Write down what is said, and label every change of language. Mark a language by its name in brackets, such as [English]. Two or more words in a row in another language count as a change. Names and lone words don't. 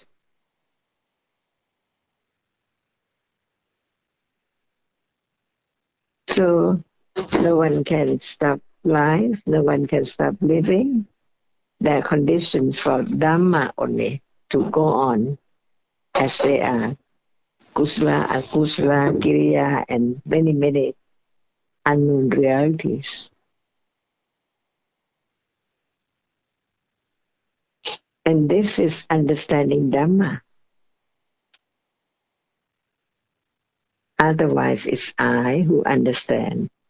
[English] So no one can stop life, no one can stop living. There are conditions for Dhamma only to go on as they are. [Pali] Kusala, akusala, kiriya, [English] and many, many unknown realities. And this is understanding Dhamma. Otherwise, it's I who understand.